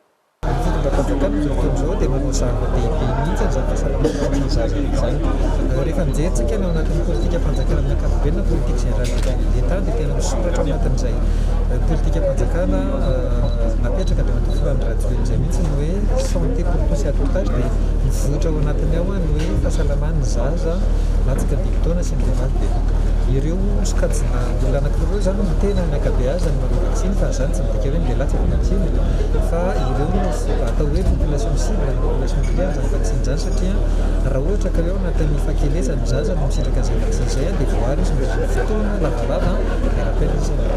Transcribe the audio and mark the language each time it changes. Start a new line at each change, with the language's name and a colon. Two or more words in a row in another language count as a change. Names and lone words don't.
Malagasy: Fanjakana izao fotoan'izao dia manao zava-dehibe mihitsy ny fahasalamana zaza izany. Rehefa mijery ao anatin'ny politika fanjakana amin'ny ankapobeny na politika
French: générale de l'État
Malagasy: dia tena misoratra ao anatin'izay politika fanjakana napetraka dia anaty filohan'ny rajoelina izay mihitsy ny hoe
French: santé pour tous et à tout âge
Malagasy: dia mivoatra ao anatiny ao ny hoe fahasalaman'ny zaza latsaka 10 taona sy ny vehivavy dia ireo sokajina olona anankiroa zany no tena ny ankabeazany manao vaksiny fa zany tsy midika hoe ny lehilahy tsy manao vaksiny fa ireo atao hoe
French: population cible
Malagasy: na
French: population filiale
Malagasy: zany vaksiny zany satria raha ohatra ka hoe ao anatin'ny fahakelezany zaza no misitraka an'izay vaksiny izay dia voary izy mba fotoana lavalava dia rapela izy